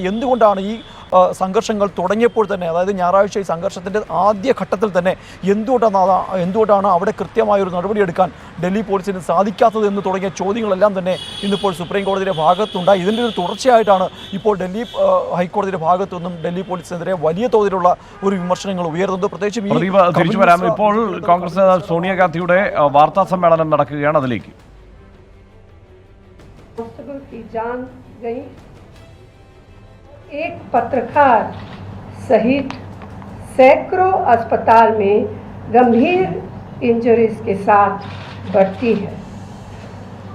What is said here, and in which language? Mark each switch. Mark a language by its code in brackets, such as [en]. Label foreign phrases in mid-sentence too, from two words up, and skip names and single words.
[ml] എന്തുകൊണ്ടാണ് ഈ സംഘർഷങ്ങൾ തുടങ്ങിയപ്പോൾ തന്നെ, അതായത് ഞായറാഴ്ച ഈ സംഘർഷത്തിൻ്റെ ആദ്യ ഘട്ടത്തിൽ തന്നെ എന്തുകൊണ്ടാണ് അവിടെ കൃത്യമായൊരു നടപടിയെടുക്കാൻ ഡൽഹി പോലീസിന് സാധിക്കാത്തത് എന്ന് തുടങ്ങിയ ചോദ്യങ്ങളെല്ലാം തന്നെ ഇന്നിപ്പോൾ സുപ്രീം കോടതിയുടെ ഭാഗത്തുണ്ടായി. ഇതിൻ്റെ ഒരു തുടർച്ചയായിട്ടാണ് ഇപ്പോൾ ഡൽഹി ഹൈക്കോടതിയുടെ ഭാഗത്തുനിന്നും ഡൽഹി പോലീസിനെതിരെ വലിയ തോതിലുള്ള ഒരു വിമർശനങ്ങൾ ഉയർന്നത്. പ്രത്യേകിച്ചും തിരിച്ചു വരാം. ഇപ്പോൾ കോൺഗ്രസ് നേതാവ് സോണിയാഗാന്ധിയുടെ വാർത്താ സമ്മേളനം നടക്കുകയാണ്. അതിലേക്ക് [hi] एक पत्रकार सहित सैकड़ों अस्पताल में गंभीर इंजरीज के साथ भर्ती है।